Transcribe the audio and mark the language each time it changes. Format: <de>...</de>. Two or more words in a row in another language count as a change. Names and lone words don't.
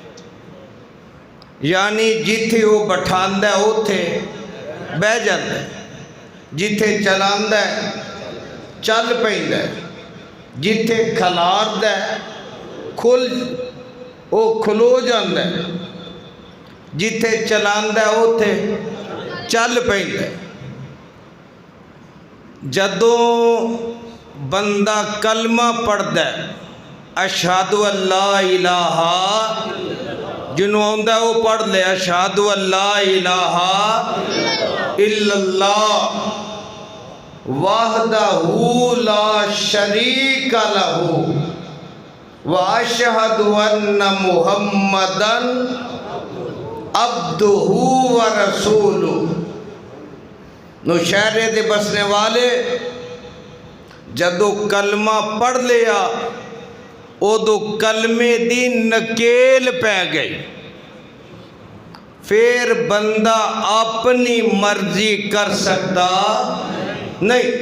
<pa>یعنی جتھے او بٹھاندا ہے اوتھے بہ جاتا ہے، جتھے چلاندا ہے چل پیندا ہے، جتھے کھلاردا ہے او کھلو جاتا ہے، جتھے چلاندا ہے اوتھے چل پیندا ہے. جدوں بندہ کلمہ پڑھدا ہے</pa> <ar>أشهد أن لا إله</ar> <pa>جنہوں آندا او پڑھ لے</pa> <ar>أشهد أن لا إله إلا الله وحده لا شريك له وأشهد أن محمدا عبده ورسوله.</ar> <pa>نوشہرے دے بسنے والے جدوں کلمہ پڑھ لیا اودوں کلمے دی نکیل پے گئی. فیر بندہ اپنی مرضی کر سکتا نہیں.</pa>